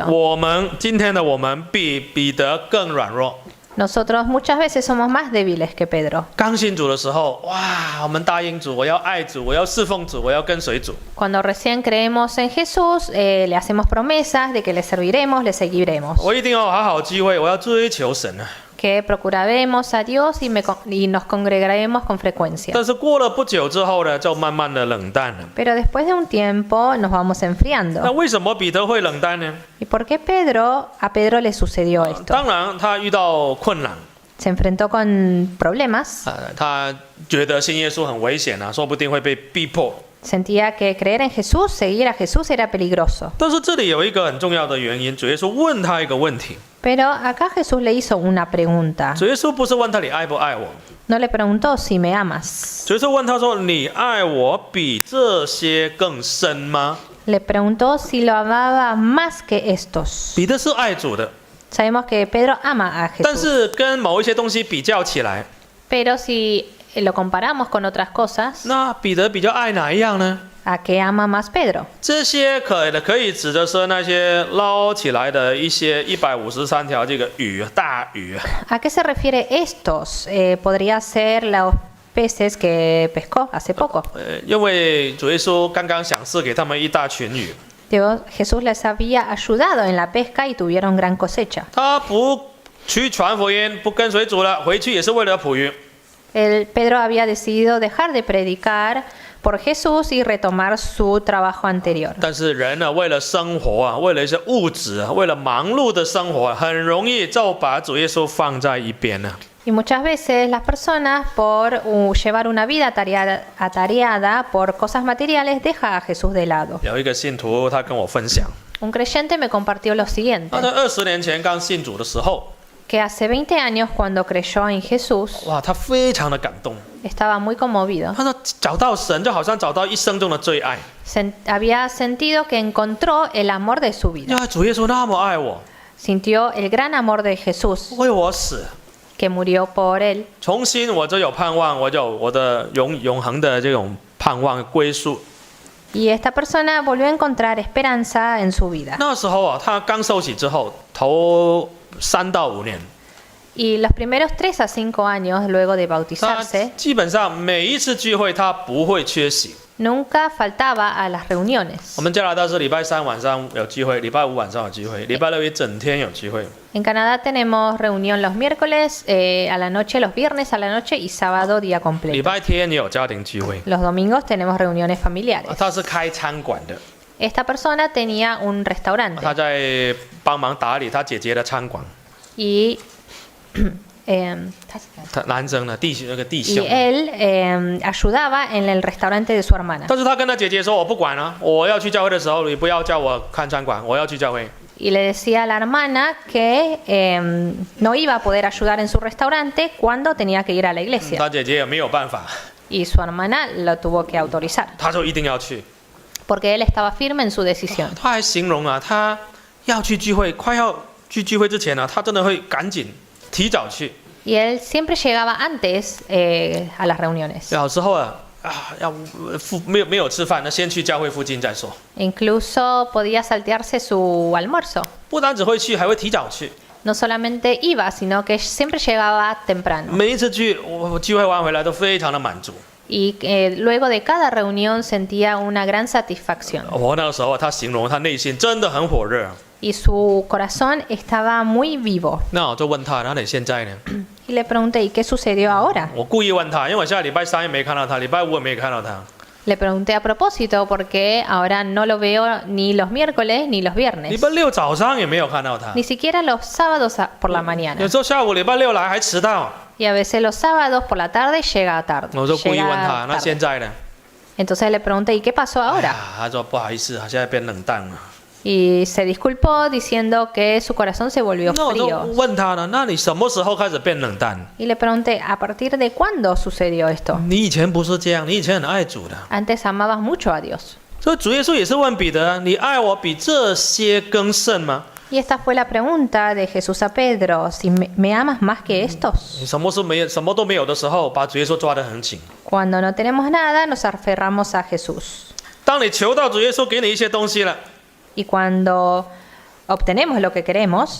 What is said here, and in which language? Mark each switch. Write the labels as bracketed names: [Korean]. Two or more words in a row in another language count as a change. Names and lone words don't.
[Chinese] 今天的我们比彼得更软弱。 [Spanish] Nosotros muchas veces somos más débiles que Pedro. [Chinese] 刚信主的时候，哇，我们答应主，我要爱主，我要侍奉主，我要跟随主。 [Spanish] Cuando recién creemos en Jesús, le hacemos promesas de que le serviremos, le seguiremos. [Chinese] 我一定要好好聚会，我要追求神啊。 [Spanish] Que procuraremos a Dios y nos congregaremos con frecuencia. [Chinese] 但是过了不久之后呢，就慢慢的冷淡了。 [Spanish] Pero después de un tiempo nos vamos [Chinese] 那 [Spanish] enfriando. [Chinese] 为什么彼得会冷淡呢？ [Spanish] ¿Y por qué a Pedro le sucedió esto? [Chinese] 当然，他遇到困难， [Spanish] Se enfrentó con problemas. [Chinese] 他觉得信耶稣很危险啊，说不定会被逼迫。 [Spanish] Sentía que creer en Jesús, seguir a Jesús era peligroso. [Chinese] 但是这里有一个很重要的原因，主耶稣问他一个问题。 [Spanish] Pero acá Jesús le hizo una pregunta. [Chinese] 主耶稣不是问他你爱不爱我， [Spanish] No le preguntó si me amas. [Chinese] 主耶稣问他说：“你爱我比这些更深吗 [Spanish] Le preguntó si lo amaba más que estos.？” [Chinese] 彼得是爱主的， [Spanish] Sabemos que Pedro ama a [Chinese] 但 [Spanish] Jesús. [Chinese] 是跟某一些东西比较起来， [Spanish] Pero si lo comparamos con otras cosas, [Chinese] 那彼得比较爱哪一样呢？ [Spanish] ¿a qué ama más Pedro? [Chinese] 这些可以指的是那些捞起来的一些153条这个鱼，大鱼。 [Spanish] ¿A qué se refiere estos? Podría ser los peces que pescó hace poco. [Chinese] 因为主耶稣刚刚赏赐给他们一大群鱼， [Spanish] Jesús les había ayudado en la pesca y tuvieron gran cosecha. [Chinese] 他不去传福音，不跟随主了，回去也是为了捕鱼。 [Spanish] Pedro había decidido dejar de predicar por Jesús y retomar su trabajo anterior. [Chinese] 但是人呢，为了生活啊，为了一些物质啊，为了忙碌的生活，很容易就把主耶稣放在一边了。 [Spanish] Y muchas veces las personas, por llevar una vida atareada por cosas materiales, deja a Jesús de lado. [Chinese] 有一个信徒，他跟我分享， [Spanish] Un creyente me compartió lo siguiente, [Chinese] 他在20年前刚信主的时候， [Spanish] que hace 20 años cuando creyó en Jesús, [Chinese] 哇，他非常的感动。 [Spanish] estaba muy conmovido. [Chinese] 他说找到神，就好像找到一生中的最爱。 [Spanish] Había sentido que encontró el amor de su vida. [Chinese] 呀，主耶稣那么爱我， [Spanish] Sintió el gran amor de Jesús [Chinese] 为我死， [Spanish] que murió por él. [Chinese] 重新我就有盼望，我就有我的永恒的这种盼望归宿。 [Spanish] Y esta persona volvió a encontrar esperanza en su vida. [Chinese] 那时候啊，他刚受洗之后，头3到5年， [Spanish] Y los primeros 3 a 5 años luego de [Chinese] 他 [Spanish] bautizarse, [Chinese] 基本上每一次聚会他不会缺席。 [Spanish] nunca faltaba a las reuniones. [Chinese] 我们加拿大是礼拜3晚上有聚会，礼拜5晚上有聚会，礼拜6一整天有聚会。 [Spanish] En Canadá tenemos reunión los miércoles a la noche, los viernes a la noche y sábado día [Chinese] 礼 [Spanish] completo. [Chinese] 拜天也有家庭聚会。 [Spanish] Los domingos tenemos reuniones familiares. [Chinese] 他是开餐馆的， [Spanish] Esta persona tenía un restaurante [Chinese] 他在帮忙打理他姐姐的餐馆。 [Spanish] y, [Chinese] 他男生呢，那个弟 [Spanish] y [Chinese] 兄。 [Spanish] él ayudaba en el restaurante de su hermana. [Chinese] 但是他跟他姐姐说：“我不管了，我要去教会的时候，你不要叫我看餐馆，我要去教会。” [Spanish] Y le decía a la hermana que no iba a poder ayudar en su restaurante cuando tenía que ir a la iglesia. [Chinese] 他姐姐也没有办法， [Spanish] Y su hermana lo tuvo que autorizar, [Chinese] 他说一定要去。 [Spanish] porque él estaba firme en su decisión. [Chinese] 他还形容啊，他要去聚会，快要去聚会之前呢、他真的会赶紧提早去。 [Spanish] Y él siempre llegaba antes a las reuniones. [Chinese] 有时候要没有吃饭，那先去教会附近再说。 [Spanish] Incluso podía saltearse su almuerzo. [Chinese] 不单只会去，还会提早去。 [Spanish] No solamente iba, sino que siempre llegaba temprano. [Chinese] 每一次聚会完回来都非常的满足。 [Spanish] Y luego de cada reunión sentía una gran satisfacción. [Chinese] 我那个时候他形容他内心真的很火热。 [Spanish] Y su corazón estaba muy vivo. [Chinese] 那我就问他，那你现在呢？ [Spanish] Y le pregunté, ¿y qué sucedió ahora? [Chinese] 我故意问他，因为我下礼拜三也没看到他，礼拜五也没看到他。 [Spanish] Le pregunté a propósito porque ahora no lo veo ni los miércoles ni los [Chinese] 礼 [Spanish] viernes. [Chinese] 拜六早上也没有看到他。 [Spanish] Ni siquiera los sábados por la mañana. [Chinese] 有时候下午礼拜六来还迟到。 [Spanish] Y a veces los sábados por la tarde llega tarde. [Chinese] 我就故意问他， [Spanish] Llega [Chinese] 那现 [Spanish] tarde. [Chinese] 在呢？ [Spanish] Entonces le pregunté, ¿y qué pasó [Chinese] 哎 [Spanish] ahora? [Chinese] 呀，他说不好意思，他现在变冷淡了。 [Spanish] Y se disculpó diciendo que su corazón se volvió [Chinese] 那我就 [Spanish] frío. [Chinese] 问他呢，那你什么时候开始变冷淡？ [Spanish] Y le pregunté, ¿a partir de cuándo sucedió esto? [Chinese] 你以前不是这样，你以前很爱主的。 [Spanish] Antes amabas mucho a Dios. [Chinese] 所以主耶稣也是问彼得：“你爱我比这些更甚吗？ [Spanish] Y esta fue la pregunta de Jesús a Pedro, si me amas más que estos. [Chinese] 你什么都没有的时候，把主耶稣抓得很紧。 [Spanish] Cuando no tenemos nada, nos aferramos a Jesús. [Chinese] 当你求到主耶稣给你一些东西了， [Spanish] Y cuando obtenemos lo que queremos,